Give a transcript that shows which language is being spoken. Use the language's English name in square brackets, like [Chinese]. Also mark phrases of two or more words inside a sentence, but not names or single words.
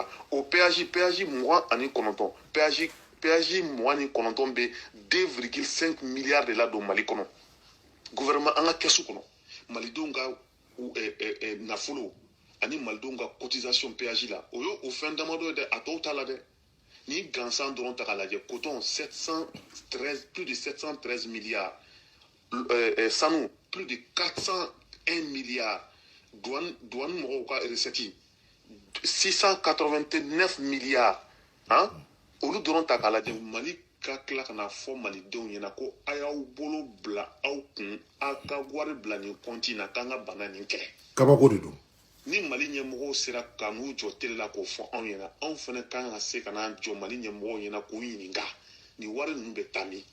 [Bambara] o péage 29 péage 29 bɛ [French] 2,5 milliards de [Bambara] la don mali kɔnɔ gouvernement an ka kɛsu kɔnɔ malidenw ka nafolo ani malidenw ka cotisation péage la o ye o fɛn damadɔ ye dɛ a tɔw t'a la dɛ ni gansan dɔrɔn ta k'a lajɛ [French] coton plus de 713 milliards [Bambara] sanu [French] plus de 401 milliards douane [Bambara] mɔgɔw ka recette [French] 689 milliards hein [Bambara] olu dɔrɔn ta k'a lajɛ mali ka tila ka na fɔ malidenw ɲɛna ko a y'aw bolo bila aw kun a ka wari bila nin kɔnti na k'an ka bana nin kɛlɛ. Kabako de don. Ni mali ɲɛmɔgɔw sera ka n'u jɔ tele la k'o fɔ anw ɲɛna anw fana kan ka se ka n'an jɔ mali ɲɛmɔgɔw ɲɛna k'u ɲininka nin wari ninnu bɛ taa min.